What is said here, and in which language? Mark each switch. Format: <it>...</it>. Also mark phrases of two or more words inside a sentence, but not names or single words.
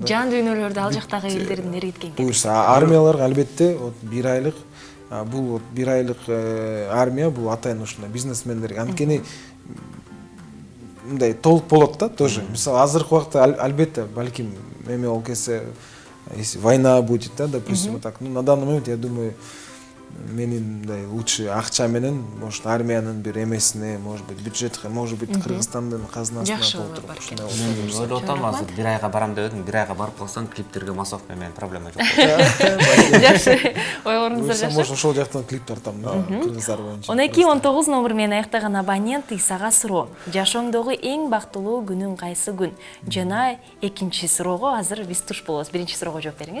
<ky>Жан дүйнөлөрдү ал жактагы элдердин эргиткен. Буюрса армияларга албетте 1 айлык, бул 1 айлык армия, бул атайын ушундай бизнесмендерге, анткени мындай толук болот да тоже. Мисалы азыркы убакта албетте балким эме болуп кетсе,</ky> <ru>если война будет, да, допустим, так. Ну на данный момент я думаю,</ru> <ky>менин мындай лучше акча менен, может, армиянын бир эмесине,</ky> <ru>может быть, бюджетке, может быть,</ru> <ky>Кыргызстандын казынасына толтуруп ушундай болсо. Ойлоп атам, азыр 1 айга барам деп едим, 1 айга барып калсаң, клиптерге массовка менен проблема жок. Жакшы, ойлоруңуздар жакшы. Может, ошол жактан клип тартам да, кыргыздар боюнча. 12-19 номер менен аяктаган абонент Исага суроо. Жашооңдогу эң бактылуу күнүң кайсы күн? Жана экинчи суроого азыр биз туш болобуз. Биринчи суроого жооп бериңиз.</ky>